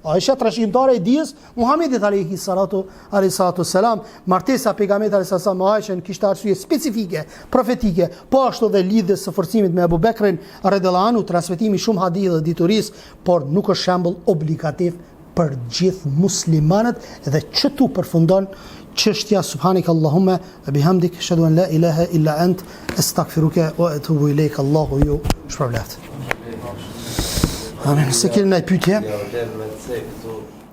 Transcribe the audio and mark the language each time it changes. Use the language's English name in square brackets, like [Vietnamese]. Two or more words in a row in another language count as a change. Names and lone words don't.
[Albanian] Aisha trashëgimtare e dijes Muhamedit [Arabic] عليه الصلاة والسلام, [Albanian] martesa pejgamberit [Arabic] عليه الصلاة [Albanian] me Aishën kishte arsye specifike, profetike, po ashtu dhe lidhjes së forcimit me Abu Bekrin [Arabic] رضي الله عنه, [Albanian] transmetimi shumë hadith dhe dituris, por nuk është shembull obligativ për gjithë muslimanët, dhe çtu përfundon çështja. [Arabic] سبحانك اللهم وبحمدك أشهد أن لا إله إلا أنت أستغفرك وأتوب إليك. [Albanian] Allahu ju shpërblet. Amen. Se keni ndaj pyetje?